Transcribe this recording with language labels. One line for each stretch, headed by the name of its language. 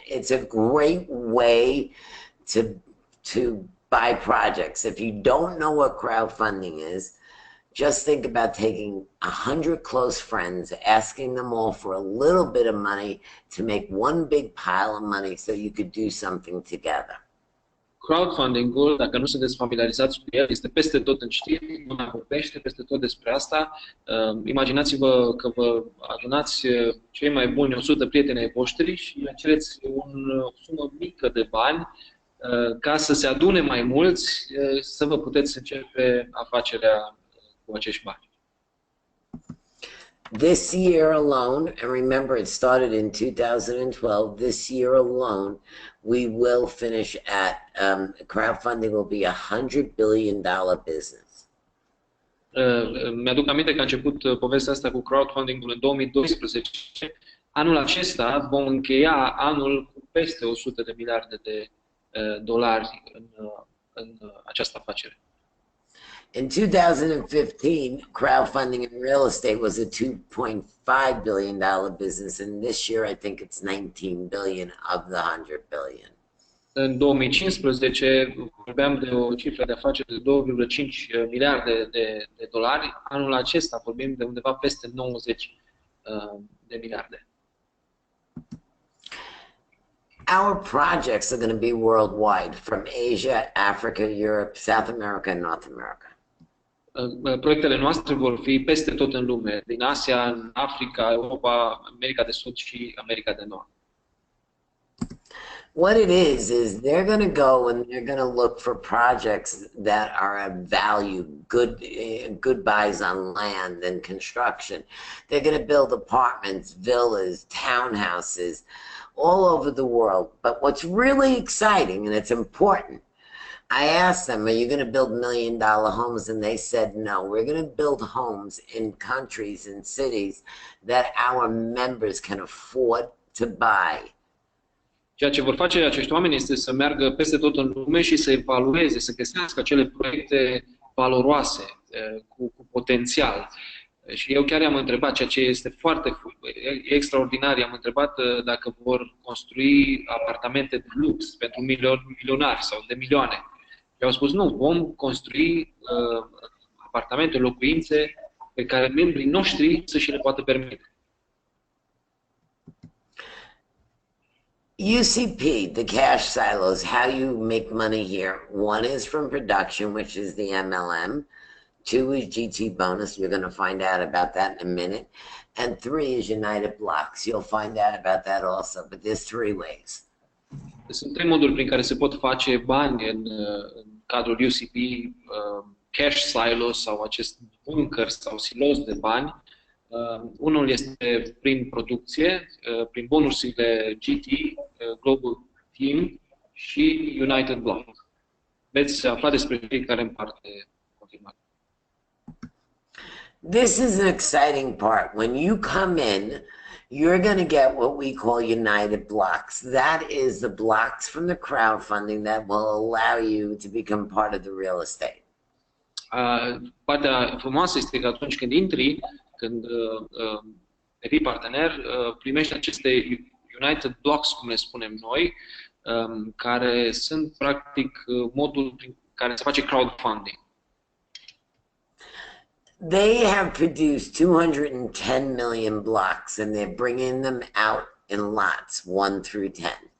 English: It's a great way to buy projects. If you don't know what crowdfunding is, just think about taking 100 close friends, asking them all for a little bit of money to make one big pile of money so you could do something together.
Romanian: Crowdfunding-ul, dacă nu sunteți familiarizați cu el, este peste tot în știri, lumea vorbește peste tot despre asta. Imaginați-vă că vă adunați cei mai buni 100 prieteni ai voștri și le cereți o sumă mică de bani ca să se adune mai mulți, să vă puteți începe afacerea cu acești bani.
English: This year alone, and remember it started in 2012, this year alone, we will finish at, crowdfunding will be $100 billion business.
Romanian: Mi-aduc aminte că a început povestea asta cu crowdfunding-ul în 2012. Anul acesta vom încheia anul cu peste 100 de miliarde de dolari în această afacere.
English: In 2015, crowdfunding in real estate was a $2.5 billion business, and this year I think it's 19 billion of the 100 billion.
Romanian: În 2015 vorbeam de o cifră de afaceri de 2,5 miliarde de dolari. Anul acesta vorbim de undeva peste 90 de miliarde.
English: Our projects are going to be worldwide, from Asia, Africa, Europe, South America, and North America.
Romanian: Proiectele noastre vor fi peste tot în lume, din Asia, în Africa, Europa, America de Sud și America de Nord.
English: What it is they're going to go and they're going to look for projects that are of value, good buys on land and construction. They're going to build apartments, villas, townhouses all over the world. But what's really exciting, and it's important, I asked them, are you going to build $1 million homes? And they said, no, we're going to build homes in countries and cities that our members can afford to buy.
Romanian: Ceea ce vor face acești oameni este să meargă peste tot în lume și să evalueze, să găsească acele proiecte valoroase, cu potențial, Și eu chiar i-am întrebat, ceea ce este foarte extraordinar, i-am întrebat dacă vor construi apartamente de lux pentru milionari sau de milioane. Și au spus, nu, vom construi apartamente, locuințe pe care membrii noștri să și le poată permite.
English: UCP, the cash silos, how you make money here. One is from production, which is the MLM. 2 is GT bonus. You're going to find out about that in a minute. And 3 is United Blocks. You'll find out about that also. But there's 3 ways.
Romanian: Sunt 3 moduri prin care se pot face bani în cadrul UCP,
English: cash silos
Romanian: sau acest bunker sau silos de bani. Unul este prin producție, prin bonusurile GT, Global Team și United Block. Veți afla despre fiecare în parte confirmată.
English: This is an exciting part. When you come in, you're going to get what we call United Blocks. That is the blocks from the crowdfunding that will allow you to become part of the real estate.
Romanian: Partea frumoasă este că atunci când intri, când devii partener, primești aceste United Blocks, cum le spunem noi, care sunt practic modul prin care se face crowdfunding.
English: They have produced 210 million blocks and they're bringing them out in lots, 1 through 10.